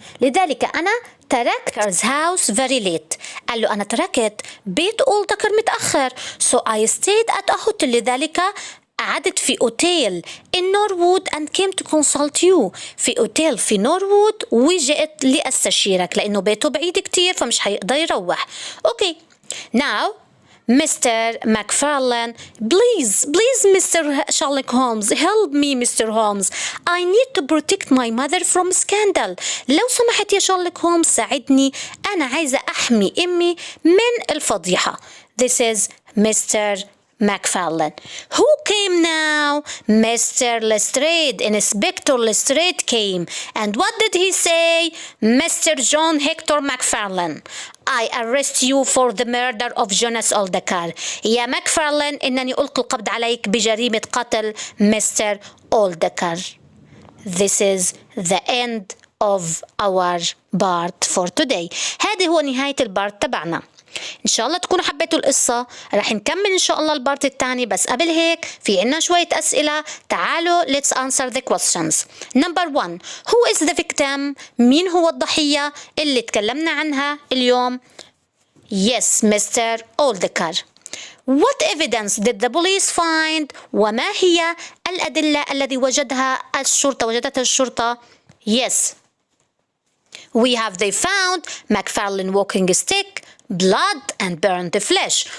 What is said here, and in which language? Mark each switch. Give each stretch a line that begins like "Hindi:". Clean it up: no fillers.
Arabic: لذلك أنا تركت
English: Oldacre's house very late.
Arabic: قال له أنا تركت بيت أولدكر متأخر.
English: So I stayed at a hotel.
Arabic: لذلك قعدت في أوتيل
English: in Norwood and came to consult you.
Arabic: في أوتيل في نورwood وجئت لأستشيرك لأنه بيته بعيد كتير فمش هيقدر يروح.
English: Okay. Now Mr. McFarlane, please Mr. Sherlock Holmes, help me Mr. Holmes. I need to protect my mother from scandal.
Arabic: لو سمحت يا شارلوك هولمز ساعدني، أنا عايزة أحمي أمي من الفضيحة.
English: This is Mr. McFarlane. Who came now? Mr. Lestrade. Inspector Lestrade came. And what did he say? Mr. John Hector McFarlane, I arrest you for the murder of Jonas Oldacre.
Arabic: يا ماكفارلين إنني ألقي القبض عليك بجريمة قتل مستر Oldacre.
English: This is the end of our part for today.
Arabic: هذه هو نهاية البارت تبعنا. إن شاء الله تكونوا حبيتوا القصة. رح نكمل إن شاء الله البارت الثاني، بس قبل هيك في عنا شوية أسئلة. تعالوا
English: let's answer the questions. Number 1. Who is the victim?
Arabic: مين هو الضحية اللي تكلمنا عنها اليوم؟
English: Yes, Mr. Oldacre. What evidence did the police find?
Arabic: وما هي الأدلة التي وجدتها الشرطة؟
English: Yes. They found McFarlane walking stick, blood and burnt flesh.